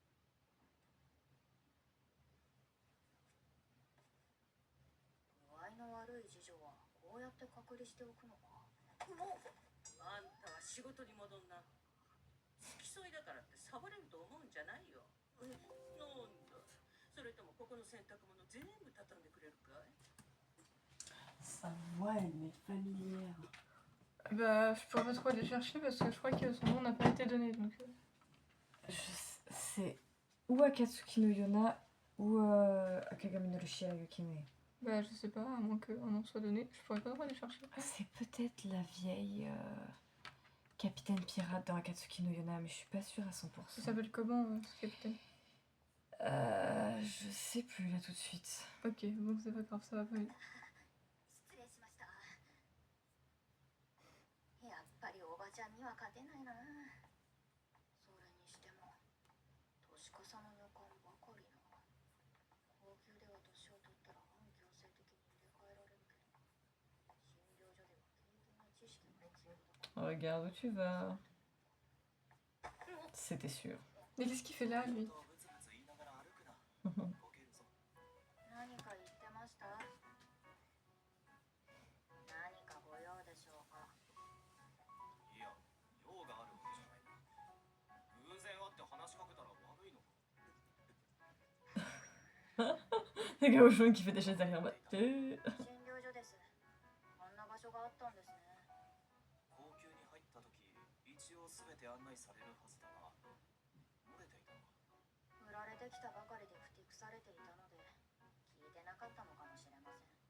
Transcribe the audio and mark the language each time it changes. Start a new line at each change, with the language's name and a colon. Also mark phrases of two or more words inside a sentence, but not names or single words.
Japanese: 具合の悪い次女はこうやって隔離しておくのか。もうあんたは仕事に戻んな。付き添いだからってサボれると思うんじゃないよ。なんだ。それともここの洗濯物全部畳んでくれるかい？
French: Sa voix, elle m'est familière. Bah, je pourrais pas trop aller chercher parce que je crois que son nom n'a pas été donné, donc... C'est ou Akatsuki no Yona ou Akagami no Rushia Yukime. Bah, je sais pas, à moins qu'un nom soit donné, je pourrais pas trop aller chercher. C'est peut-être la vieille capitaine pirate dans Akatsuki no Yona, mais je suis pas sûre à 100%. Ça s'appelle comment, ce capitaine? Je sais plus là tout de suite. Ok, bon, c'est pas grave, ça va pas vite.
Japanese: 失礼しました。やっぱりおばちゃんには勝てないな。それにしても年かさの女官ばかりな。高級では年を取ったら反強制的に入れ替えられるけど、診療所では経験や知識が必要だから。
French: Regarde où tu vas. C'était sûr. Mais qu'est-ce qu'il fait là, lui?
Japanese: 何か言ってました？何かご用でしょうか？いや、用があるわけじゃないな。偶然会って話しかけたら悪いのか。
French: Le gars au jaune qui fait des choses derrière moi.
Japanese: 診療所です。こんな場所があったんですね。高級に入った時、一応全て案内されるはずだが、漏れていたのか。売られてきたばかりでふてくされていたので聞いてなかったのかもしれません。